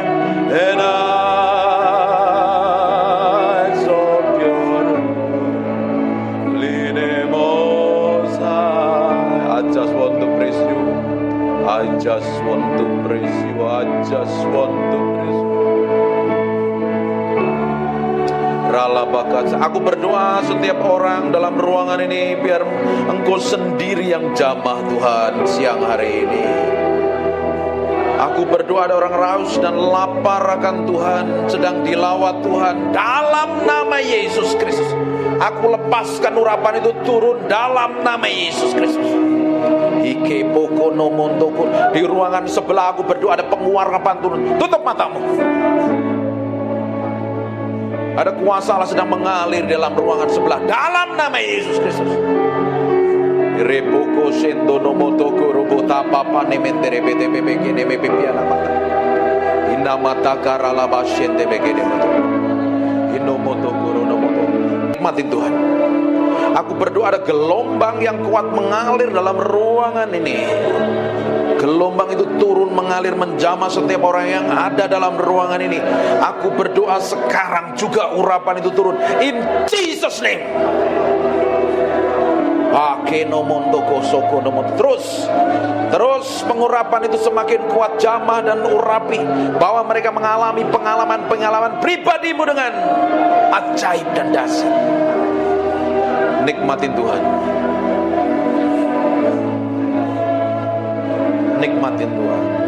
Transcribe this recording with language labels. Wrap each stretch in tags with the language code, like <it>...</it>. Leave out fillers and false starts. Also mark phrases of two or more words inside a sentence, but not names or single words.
<en>And I exalt your holy name, Most High. I just want to praise you. I just want to praise you. I just want to praise you.</en> <id>Aku berdoa setiap orang dalam ruangan ini, biar Engkau sendiri yang jamah Tuhan siang hari ini. Aku berdoa ada orang raus dan lapar akan Tuhan, sedang dilawat Tuhan dalam nama Yesus Kristus. Aku lepaskan urapan itu turun dalam nama Yesus Kristus. Di ruangan sebelah aku berdoa ada penguarapan turun. Tutup matamu. Ada kuasa Allah sedang mengalir dalam ruangan sebelah dalam nama Yesus Kristus. Repoko sendo nomoto korobota papa nementere bete bebeke neme pipiana mata. Ina mata karala basyende begede moto. Inomoto koronomoto. Nikmatin Tuhan. Aku berdoa ada gelombang yang kuat mengalir dalam ruangan ini. Gelombang itu turun mengalir menjamah setiap orang yang ada dalam ruangan ini. Aku berdoa sekarang juga urapan itu turun</id> <en>in Jesus name.</en> <id>Terus pengurapan itu semakin kuat jamah dan urapi, bahwa mereka mengalami pengalaman pribadimu dengan ajaib dan dahsyat. Nikmatin Tuhan. Nikmatin Tuhan.</id>